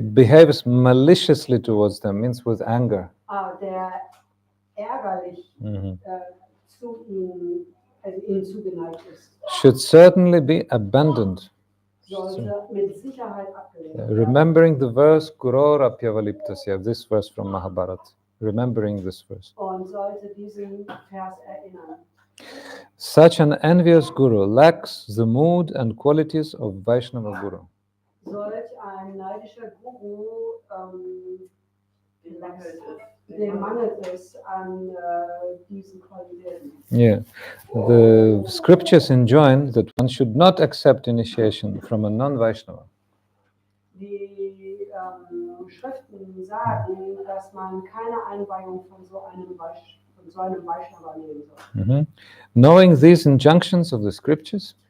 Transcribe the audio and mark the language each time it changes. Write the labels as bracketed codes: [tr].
[en] Behaves maliciously towards them, means with anger. [de] Der ärgerlich zu ihnen, ihnen zugeneigt ist. [en] Should certainly be abandoned. [de] Sollte mit Sicherheit abgelehnt werden. [en] Remembering the verse Gurorapya valiptasya, this verse from Mahabharata. Remembering this verse. [de] Und sollte diesen Vers erinnern. [en] Such an envious guru lacks the mood and qualities of Vaishnava guru. [de] Solch ein neidischer Guru dem mangelt es an diesen Qualitäten. [en] Yeah, the scriptures enjoin that one should not accept initiation from a non-Vaishnava. [de] Die Schriften sagen, dass man keine Einweihung von so einem Vaishnava nehmen soll. [en] Knowing these injunctions of the scriptures,